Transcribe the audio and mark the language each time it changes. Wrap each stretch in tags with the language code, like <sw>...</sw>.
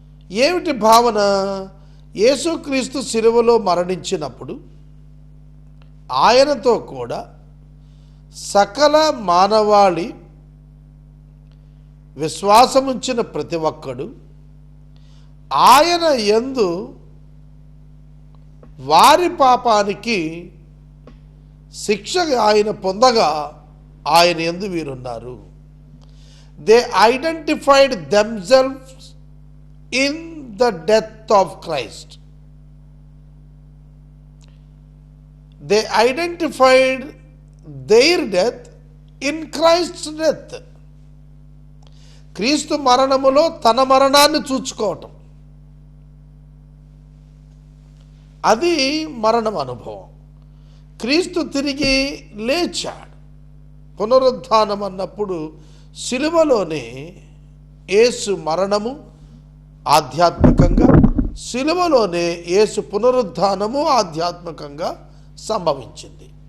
<te>ఏమిటి భావన? యేసుక్రీస్తు శిలువలో మరణించినప్పుడు ఆయనతో కూడా సకల మానవాళి విశ్వాసముంచిన ప్రతి ఒక్కడు ఆయన యందు వారి పాపానికి శిక్ష ఆయన పొందగా ఆయన యందు వీరున్నారు.</te> <en>They identified themselves in the death of Christ. They identified their death in Christ's death.</en> <te>క్రీస్తు మరణములో తన మరణాన్ని చూచుకోవటం, అది మరణం అనుభవం. క్రీస్తు తిరిగి లేచాడు. పునరుద్ధానం అన్నప్పుడు శిలువలోనే యేసు మరణము ఆధ్యాత్మికంగా, శిలువలోనే యేసు పునరుద్ధానము ఆధ్యాత్మికంగా సంభవించింది.</te>